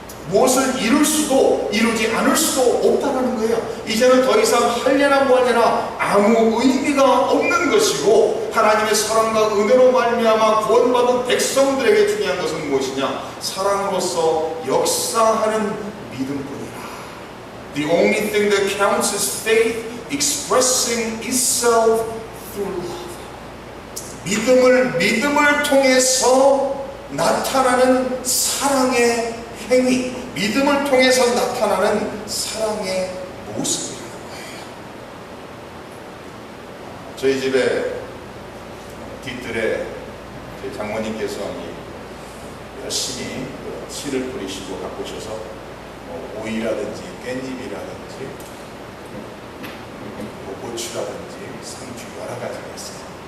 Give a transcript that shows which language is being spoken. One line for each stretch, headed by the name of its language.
Korean: 무엇을 이룰 수도 이루지 않을 수도 없다는 거예요. 이제는 더 이상 할례나 무할례나 아무 의미가 없는 것이고, 하나님의 사랑과 은혜로 말미암아 구원받은 백성들에게 중요한 것은 무엇이냐? 사랑으로서 역사하는 믿음뿐이라.
English: The only thing that counts is faith expressing itself through love.
Korean: 믿음을 통해서 나타나는 사랑의 행위, 믿음을 통해서 나타나는 사랑의 모습이라는 거예요. 저희 집에 뒤뜰에 저희 장모님께서 열심히 씨를 뿌리시고 가꾸셔서 오이라든지 깻잎이라든지 고추라든지 상추 여러 가지가 있어요.